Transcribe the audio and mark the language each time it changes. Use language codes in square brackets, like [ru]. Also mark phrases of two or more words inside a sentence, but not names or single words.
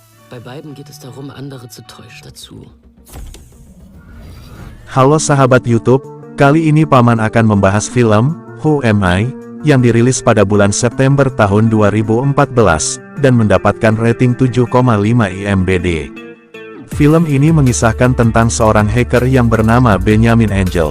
[de] Bei beiden geht es darum, andere zu täuschen dazu. [id] Halo sahabat YouTube, kali ini Paman akan membahas film Who Am I yang dirilis pada bulan September tahun 2014 dan mendapatkan rating 7,5 IMDb. Film ini mengisahkan tentang seorang hacker yang bernama Benjamin Angel.